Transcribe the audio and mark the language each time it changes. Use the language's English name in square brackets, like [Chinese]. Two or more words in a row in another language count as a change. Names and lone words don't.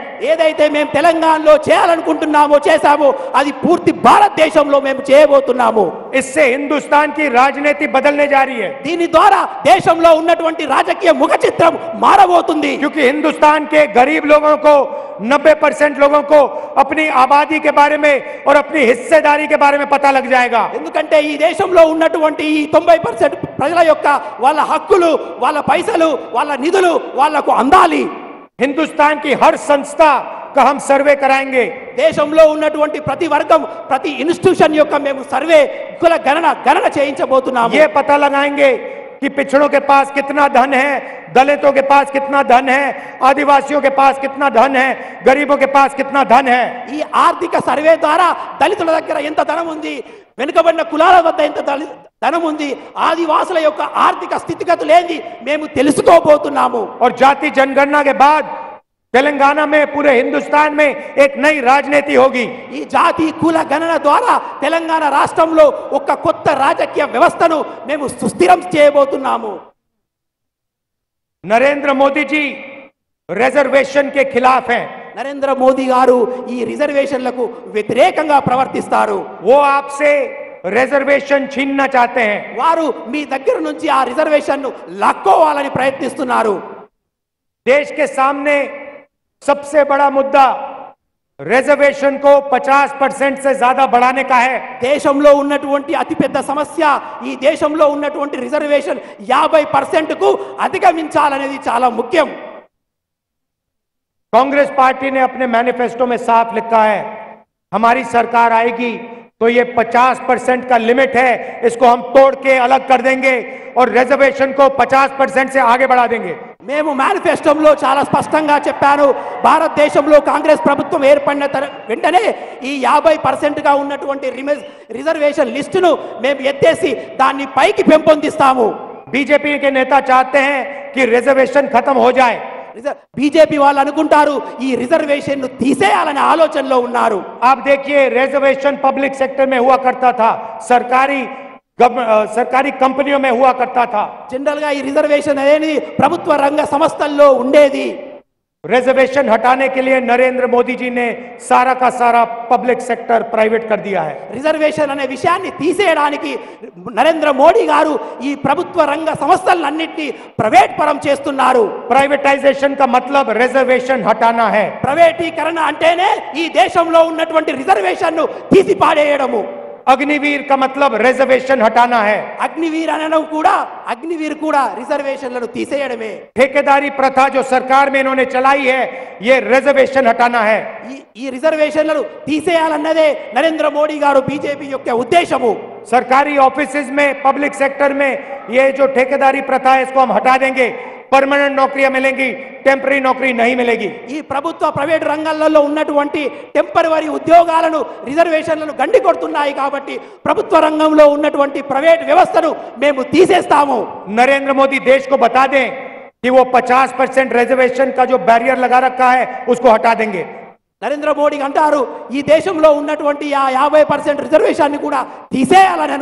[Telugu] ఏదైతే మేము తెలంగాణలో చేయాలనుకుంటున్నామో చేశామో అది పూర్తి భారతదేశంలో మేము చేయబోతున్నాము. [Hindi] इससे हिंदुस्तान की राजनीति बदलने जा रही है. [Telugu] దీని ద్వారా దేశంలో ఉన్నటువంటి రాజకీయ ముఖ చిత్రం మారబోతుంది. [Hindi] क्योंकि हिंदुस्तान के गरीब लोगों को, 90% लोगों को अपनी आबादी के बारे में और अपनी हिस्सेदारी के बारे में पता लग जाएगा. [Telugu] ఎందుకంటే ఈ దేశంలో ఉన్నటువంటి ఈ 90% ప్రజల యొక్క వాళ్ళ హక్కులు, వాళ్ళ పైసలు, వాళ్ళ నిధులు వాళ్ళకు అందాలి. [Hindi] हिंदुस्तान की हर संस्था का हम सर्वे कराएंगे. [Telugu] దేశంలో ఉన్నటువంటి ప్రతి వర్గం, ప్రతి ఇన్స్టిట్యూషన్ యొక్క మేము సర్వే కుల గణన చేయించబోతున్నాము. [Hindi] ये पता लगाएंगे कि पिछड़ों के पास कितना धन है, दलितों के पास कितना धन है, आदिवासियों के पास कितना धन है, गरीबों के पास कितना धन है. [Telugu] ఈ ఆర్థిక సర్వే ద్వారా దళితుల దగ్గర ఎంత ధనం ఉంది, వెనుకబడిన కులాల వద్ద ఎంత ధనం ఉంది, ఆదివాసుల యొక్క ఆర్థిక స్థితిగతులు ఏంది మేము తెలుసుకోబోతున్నాము. [Hindi] और जाति जनगणना के बाद तेलंगाना में, पूरे हिंदुस्तान में एक नई राजनीति होगी. [Telugu] ఈ జాతి కుల గణన ద్వారా తెలంగాణ రాష్ట్రంలో ఒక కొత్త రాజకీయ వ్యవస్థను మేము సుస్థిరం చేయబోతున్నాము. [Hindi] नरेंद्र मोदी जी रिजर्वेशन के खिलाफ हैं. [Telugu] నరేంద్ర మోదీ గారు ఈ రిజర్వేషన్లకు వ్యతిరేకంగా ప్రవర్తిస్తారు. [Hindi] वो आपसे रिजर्वेशन छीनना चाहते हैं. [Telugu] వారు మీ దగ్గర నుంచి ఆ రిజర్వేషన్ను లాక్కోవాలని ప్రయత్నిస్తున్నారు. [Hindi] देश के सामने सबसे बड़ा मुद्दा रिजर्वेशन को 50% से ज्यादा बढ़ाने का है. [Telugu] దేశంలో ఉన్నటువంటి అతిపెద్ద సమస్య ఈ దేశంలో ఉన్నటువంటి రిజర్వేషన్ 50% కు అధిగమించాలనేది చాలా ముఖ్యం. [Hindi] कांग्रेस पार्टी ने अपने मैनिफेस्टो में साफ लिखा है, हमारी सरकार आएगी तो ये 50% का लिमिट है, इसको हम तोड़ के अलग कर देंगे और रिजर्वेशन को 50% से आगे बढ़ा देंगे. [Telugu] మేము మేనిఫెస్టోలో చాలా స్పష్టంగా చెప్పాను, భారతదేశంలో కాంగ్రెస్ ప్రభుత్వం ఏర్పడిన వెంటనే ఈ 50% గా ఉన్నటువంటి రిజర్వేషన్ లిస్టును మేము ఎత్తేసి దాన్ని పైకి పెంపొందిస్తాము. [Hindi] बीजेपी के नेता चाहते हैं कि रिजर्वेशन खत्म हो जाए. [Telugu] బీజేపీ వాళ్ళు అనుకుంటారు ఈ రిజర్వేషన్ ను తీసేయాలనే ఆలోచనలో ఉన్నారు. [Hindi] आप देखिए रिजर्वेशन [English] public sector [Hindi] में हुआ करता था, सरकारी कंपनियों में हुआ करता था. [Telugu] జనరల్ గా ఈ రిజర్వేషన్ అనేది ప్రభుత్వ రంగ సంస్థల్లో ఉండేది. [Hindi] रिजर्वेशन हटाने के लिए नरेंद्र मोदी जी ने सारा का सारा [English] public sector [Hindi] प्राइवेट कर दिया है. [Telugu] రిజర్వేషన్ అనే విషయాన్ని తీసేయడానికి నరేంద్ర మోడీ గారు ఈ ప్రభుత్వ రంగ సంస్థలన్నింటినీ ప్రైవేట్ పరం చేస్తున్నారు. [Hindi] प्राइवेटाइजेशन का मतलब रिजर्वेशन हटाना है. [Telugu] ప్రైవేటీకరణ అంటేనే ఈ దేశంలో ఉన్నటువంటి రిజర్వేషన్ ను తీసి పాడేయడము. [Hindi] अग्निवीर का मतलब रिजर्वेशन हटाना है. [Telugu] అగ్నివీర్ కూడా రిజర్వేషన్లను తీసేయడమే. [Hindi] ठेकेदारी प्रथा जो सरकार में इन्होंने चलाई है, ये रिजर्वेशन हटाना है. [Telugu] ఈ రిజర్వేషన్లను తీసేయాలన్నదే నరేంద్ర మోడీ గారు బీజేపీ యొక్క ఉద్దేశము. [Hindi] सरकारी ऑफिसेज में, [English] public sector [Hindi] में ये जो ठेकेदारी प्रथा है इसको हम हटा देंगे. परमानेंट नौकरियां मिलेंगी, टेम्पररी नौकरी नहीं मिलेगी. [Telugu] ఈ ప్రభుత్వ ప్రైవేట్ రంగాలలో ఉన్నటువంటి టెంపరరీ ఉద్యోగాలను రిజర్వేషన్లను గండి కొడుతున్నాయి కాబట్టి ప్రభుత్వ రంగంలో ఉన్నటువంటి ప్రైవేట్ వ్యవస్థను మేము తీసేస్తాము. [Hindi] नरेंद्र मोदी देश को बता दें कि वो 50% रिजर्वेशन का जो बैरियर लगा रखा है उसको हटा देंगे. [Telugu] నరేంద్ర మోడీ అంటారు ఈ దేశంలో ఉన్నటువంటి 50% రిజర్వేషన్ ని కూడా తీసేయాలని